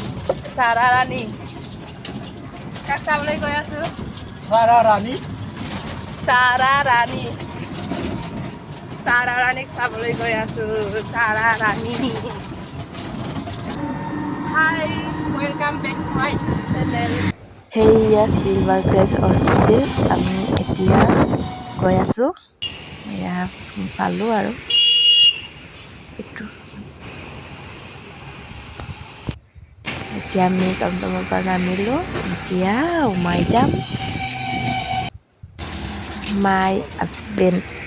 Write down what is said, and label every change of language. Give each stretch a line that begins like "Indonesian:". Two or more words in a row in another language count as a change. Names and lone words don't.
Assamese: Sarah Rani. Kak চাবলৈ গৈ আছো। Sarah Rani. Sarah Rani. Sarah Rani চাবলৈ গৈ আছো। Sarah Rani.
English: Hi, welcome back to my channel.
Assamese: সেইয়া চিলভাৰ ক্ৰেছ হস্পিটেল আমি এতিয়া গৈ আছোঁ এয়া পালোঁ আৰু এইটো এতিয়া আমি টমটমৰ পৰা নামিলোঁ এতিয়া সোমাই যাম
English: my husband